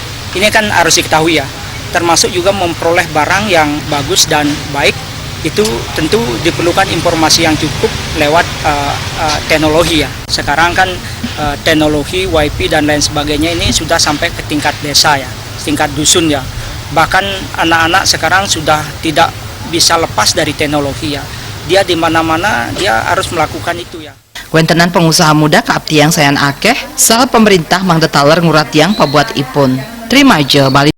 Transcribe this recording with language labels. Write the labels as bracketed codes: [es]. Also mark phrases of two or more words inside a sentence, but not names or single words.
[id] Ini kan harus diketahui ya, termasuk juga memperoleh barang yang bagus dan baik, itu tentu diperlukan informasi yang cukup lewat teknologi ya. Sekarang kan teknologi, WiFi dan lain sebagainya ini sudah sampai ke tingkat desa ya, tingkat dusun ya. Bahkan anak-anak sekarang sudah tidak bisa lepas dari teknologi ya. Dia di mana-mana dia harus melakukan itu ya. [ban] Kuentenan pengusaha muda keaptiang sayan akeh, saha pemerintah mangda taler nguratiang pabuat ipun. [id] Terima aja balik.